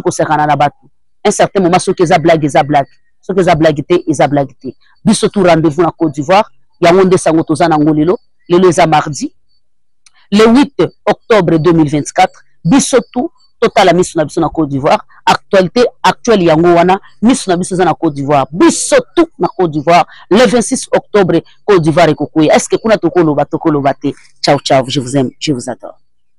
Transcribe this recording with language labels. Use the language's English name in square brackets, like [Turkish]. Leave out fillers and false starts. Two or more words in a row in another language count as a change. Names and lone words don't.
[Lingala] ko sakana na batu [French] un certain moment [Lingala] soki eza blague soki eza blague te biso [French] tout rendez-vous [Lingala] na Côte d'Ivoire yango nde sango toza na ngolelo lelo eza [French] mardi le 8 octobre 2024 [Lingala] biso [French] tout total [Lingala] miso na biso na [French] Côte d'Ivoire actualité actuelle [Lingala] yango wana miso na biso za na Côte d'Ivoire biso tout na Côte d'Ivoire [French] le 26 octobre [Lingala] Côte d'Ivoire ekokuya [French] est-ce que [Lingala] kuna tokoloba te [French] ciao ciao je vous aime je vous adore.